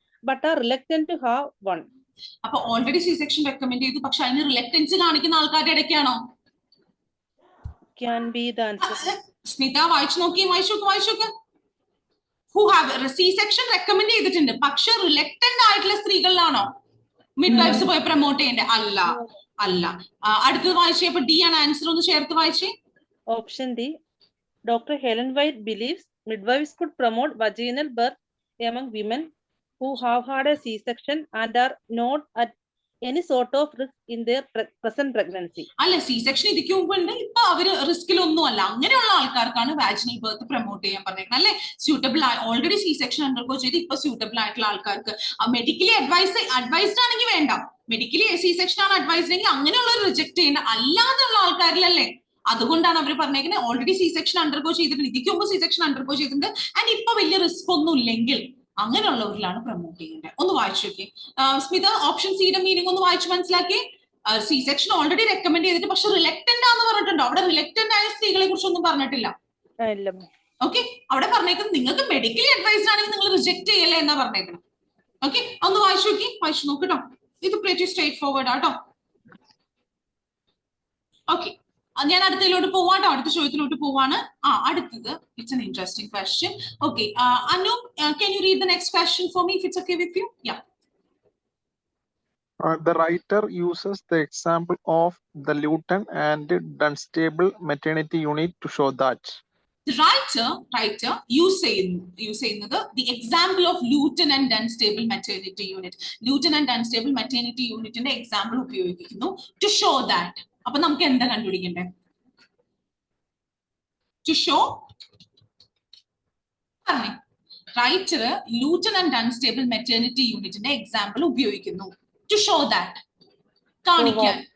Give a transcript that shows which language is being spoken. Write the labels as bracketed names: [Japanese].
[English] but are reluctant to have one. [Malayalam] അപ്പൊ already C section recommend ചെയ്തു, പക്ഷെ അതിന് റിലക്റ്റൻസ് കാണിക്കുന്ന ആൾക്കാരുടെ ഇടയ്ക്കാണോ? [English] Can be the answer. [Malayalam] Smitha വായിച്ചു നോക്കി, വായിച്ചോക്ക്. Who have C section recommend ചെയ്തിട്ടുണ്ട്, പക്ഷെ റിലക്റ്റന്റ് ആയിട്ടുള്ള സ്ത്രീകളിലാണോ മിഡ്വൈഫ്സ് പോയി പ്രൊമോട്ട് ചെയ്യേണ്ടത്? അല്ല. അടുത്തത് വായിച്ചേ. അപ്പൊ ഡി ആണ് ആൻസർ. ഒന്ന് ചേർത്ത് വായിച്ചേ. [English] Option D. Dr. Helen White believes midwives could promote vaginal birth among women who have had a C-section and are not at any sort of risk in their present pregnancy. [Malayalam] അല്ല, C section ഇതിക്ക് മുമ്പ് ഉണ്ട്, ഇപ്പൊ അവര് റിസ്കിലൊന്നും അല്ല. അങ്ങനെയുള്ള ആൾക്കാർക്കാണ് വാജിനൽ birth promote ചെയ്യാൻ പറഞ്ഞേക്കുന്നത് അല്ലെ. സ്യൂട്ടബിൾ ആയി ഓൾറെഡി സി സെക്ഷൻ അണ്ടർഗോ ചെയ്ത് ഇപ്പൊ സ്യൂട്ടബിൾ ആയിട്ടുള്ള ആൾക്കാർക്ക് മെഡിക്കലി അഡ്വൈസ്ഡ് ആണെങ്കിൽ വേണ്ട, മെഡിക്കലി സി സെക്ഷൻ ആണ് അഡ്വൈസ്ഡ് എങ്കിൽ അങ്ങനെയുള്ളവർ റിജക്ട് ചെയ്യേണ്ട, അല്ലാതെയുള്ള ആൾക്കാരിലല്ലേ. അതുകൊണ്ടാണ് അവർ പറഞ്ഞേക്കുന്നത് ഓൾറെഡി സി സെക്ഷൻ അണ്ടർഗോ ചെയ്തിട്ടുണ്ട്, ഇതിക്ക് മുമ്പ് സി സെക്ഷൻ അണ്ടർഗോ ചെയ്തിട്ടുണ്ട് ആൻഡ് ഇപ്പൊ വലിയ റിസ്ക് ഒന്നും ഇല്ലെങ്കിൽ അങ്ങനെയുള്ളവരിലാണ് പ്രൊമോട്ട് ചെയ്യേണ്ടത്. ഒന്ന് വായിച്ചു നോക്കി സ്മിത. ഓപ്ഷൻ സിയുടെ മീനിങ് ഒന്ന് വായിച്ചു മനസ്സിലാക്കി. സി സെക്ഷൻ ഓൾറെഡി റെക്കമെൻഡ് ചെയ്തിട്ട് പക്ഷെ റിലക്റ്റന്റ് ആണെന്ന് പറഞ്ഞിട്ടുണ്ടോ? അവിടെ റിലക്റ്റന്റ് ആയ സ്ത്രീകളെ കുറിച്ചൊന്നും പറഞ്ഞിട്ടില്ല. ഓക്കെ, അവിടെ പറഞ്ഞേക്കുന്നത് നിങ്ങൾക്ക് മെഡിക്കലി അഡ്വൈസ്ഡ് ആണെങ്കിൽ നിങ്ങൾ റിജക്ട് ചെയ്യല്ലേ എന്നാ പറഞ്ഞേക്കുന്നത്. ഓക്കെ, ഒന്ന് വായിച്ചു നോക്കിട്ടോ. ഇത് പ്രീറ്റി സ്ട്രേറ്റ് ഫോർവേഡ് ആട്ടോ. ഓക്കെ, ഞാൻ അടുത്തതിലോട്ട് പോവാട്ടോ, അടുത്ത ചോദ്യത്തിലോട്ട് പോവാണ്. അടുത്തത് [English] It's an interesting question. Okay, Anu, can you read the next question for me if it's okay with you? Yeah. The writer uses the example of the Luton and Dunstable maternity unit to show that. The writer use [Malayalam] ചെയ്യുന്നത് [English] the example of Luton and Dunstable maternity unit. Luton and Dunstable maternity [Malayalam] unitന്റെ example ഉപയോഗിക്കുന്നു [English] to show that. [Malayalam] അപ്പൊ നമുക്ക് എന്താ കണ്ടുപിടിക്കണ്ടേ? [English] To show, [Malayalam] writer Luton and ഡൺസ്റ്റേബിൾ maternity യൂണിറ്റിന്റെ example ഉപയോഗിക്കുന്നു [English] to show that, [Malayalam] കാണിക്കാൻ.